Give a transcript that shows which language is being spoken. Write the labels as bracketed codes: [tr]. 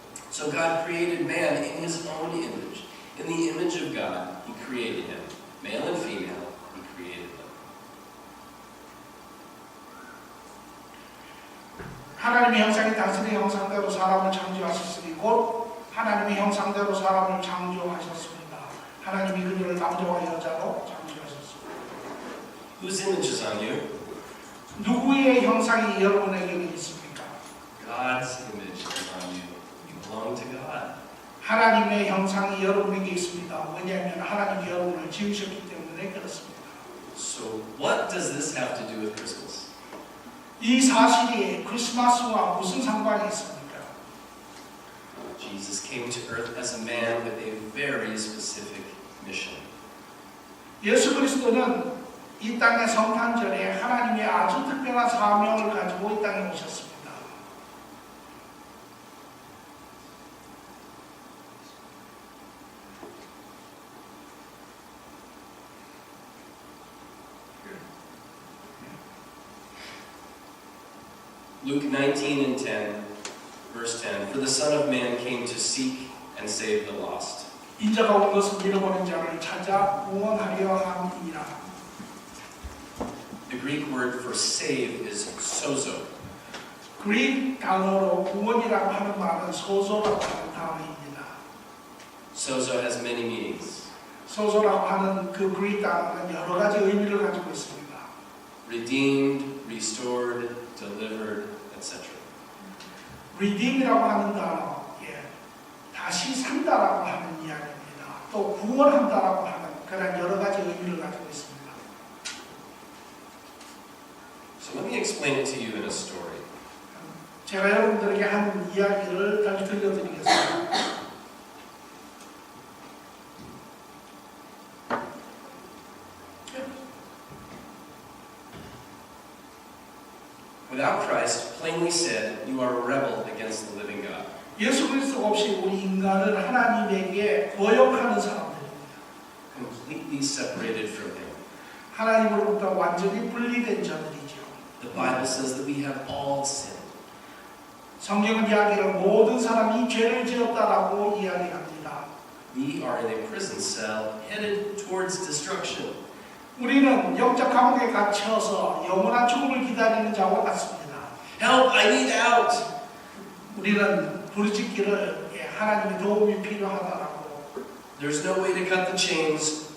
[en] So God created man in his own image. In the image of God, he created him. Male and female, he created them. [ko] 하나님의 형상이 당신의 형상대로 사람을 창조하셨으니 곧 하나님의 형상대로 사람을 창조하셨습니다. 하나님이 그들을 남자와 여자로 창조하셨습니다. [en] Whose image is on you? [ko] 누구의 형상이 여러분에게 있습니까? [en] God's image is on you. You belong to God. [ko] 하나님의 형상이 여러분에게 있습니다. 왜냐하면 하나님이 여러분을 지으셨기 때문에 그렇습니다. [en] So what does this have to do with Christmas? [ko] 이 사실이 크리스마스와 무슨 상관이 있습니까? [en] Jesus came to earth as a man with a very specific mission. [ko] 예수 그리스도는 이 땅의 성탄절에 하나님의 아주 특별한 사명을 가지고 이 땅에 오셨습니다. [en] Luke 19:10, verse 10, For the Son of Man came to seek and save the lost. [ko] 인자가 온 것은 잃어버린 자를 찾아 구원하려 함이라. [en] The Greek word for save is sozo. [ko] 그릭 단어로 구원이라고 하는 말은 소조라고 하는 단어입니다. [en] Sozo has many meanings. [ko] 소조라고 하는 그 그릭 단어는 여러 가지 의미를 가지고 있습니다. [en] Redeemed, restored, delivered, etc. [ko] redeem이라고 하는 단어, 다시 산다라고 하는 이야기입니다. 또 구원한다라고 하는 그런 여러 가지 의미를 가지고 있습니다. [en] So let me explain it to you in a story. [ko] 제가 여러분들에게 한 이야기를 다시 들려드리겠습니다. [en] Without Christ, plainly said, you are a rebel against the living God. [ko] 예수 그리스도 없이 우리 인간은 하나님에게 거역하는 사람들입니다. [en] Completely separated from Him. [ko] 하나님으로부터 완전히 분리된 자들이죠. [en] The Bible says that we have all sinned. [ko] 성경은 이야기를 모든 사람이 죄를 지었다라고 이야기합니다. [en] We are in a prison cell headed towards destruction. [ko] 우리는 영적 감옥에 갇혀서 영원한 죽음을 기다리는 자와 같습니다. [en] Help! I need out! [ko] 우리는 부르짖기를 하나님의 도움이 필요하다라고. [en] There's no way to cut the chains.